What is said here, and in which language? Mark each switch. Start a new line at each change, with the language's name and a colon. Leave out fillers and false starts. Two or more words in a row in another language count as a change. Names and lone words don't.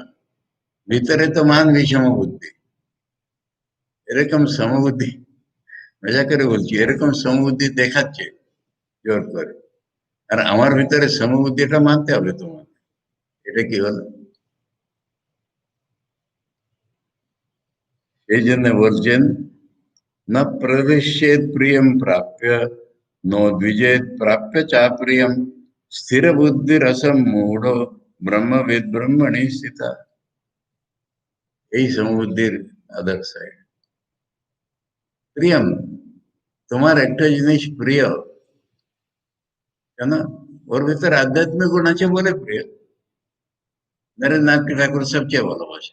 Bangla: ভিতরে তো মান বিষম বুদ্ধি, এরকম সমবুদ্ধি, মজা করে বলছি, এরকম সমবুদ্ধি দেখাচ্ছে জোর করে, আর আমার ভিতরে সমবুদ্ধিটা মানতে হবে তোমার। এটা কি হলো? এই জন্য বলছেন,
Sanskrit: न प्रविश्येत प्रियम प्राप्य नोद्विजेत प्राप्य चाप्रियम स्थिर बुद्धि रसम मूढ़ ब्रह्मविद ब्रह्मणि स्थिता।
Bangla: এই সমবুদ্ধির আদর্শ। প্রিয়ম, তোমার একটা জিনিস প্রিয়, কেন? ওর ভিতরে আধ্যাত্মিক গুণ আছে বলে প্রিয়। নরেন্দ্রনাথ ঠাকুর সবচেয়ে ভালোবাসে।